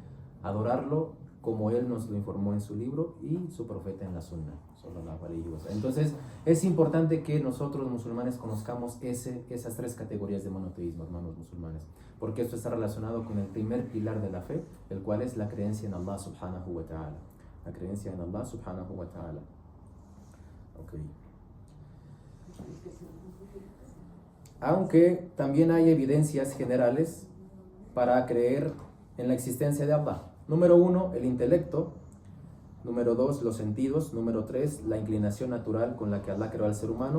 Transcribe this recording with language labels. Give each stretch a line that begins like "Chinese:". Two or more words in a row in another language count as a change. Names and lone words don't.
Spanish: Adorarlo como Él nos lo informó en su libro y su profeta en la Sunna. Entonces, es importante que nosotros musulmanes conozcamos esas tres categorías de monoteísmo, hermanos musulmanes, porque esto está relacionado con el primer pilar de la fe, el cual es la creencia en Allah
Arabic: سبحانه وتعالى.
Spanish: La creencia en Allah
Arabic: سبحانه وتعالى.
Spanish: Okay. Aunque también hay evidencias generales para creer en la existencia de Allah. Número 1, el intelecto. Número 2, los sentidos. Número 3, la inclinación natural con la que Allah creó al ser humano.